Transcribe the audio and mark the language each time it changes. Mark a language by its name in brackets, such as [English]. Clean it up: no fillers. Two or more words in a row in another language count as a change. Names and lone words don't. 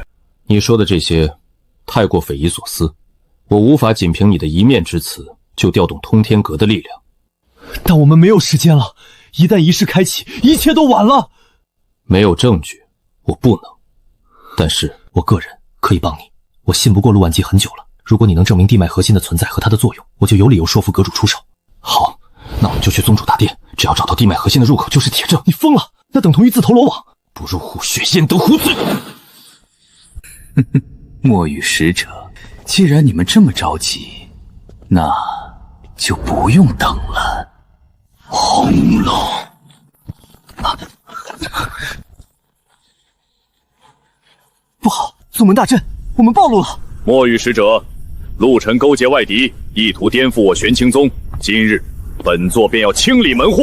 [Chinese] 你說的這些太過匪夷所思，我無法僅憑你的一面之詞就調動通天閣的力量。但我們沒有時間了，一旦儀式開啟，一切都晚了。沒有證據，我不能。但是我個人可以幫你。我信不過陸萬吉很久了，如果你能證明地脈核心的存在和它的作用，我就有理由說服閣主出手。好，那我們就去宗主大殿，只要找到地脈核心的入口就是鐵證。你瘋了，那等同於自投羅網。不入虎穴，焉得虎子。墨羽使者，既然你們這麼着急，那就不用等了。轟隆！不好，宗門大陣，我們暴露了。墨羽使者，陸晨勾結外敵，意圖顛覆我玄清宗。今日，本座便要清理門戶。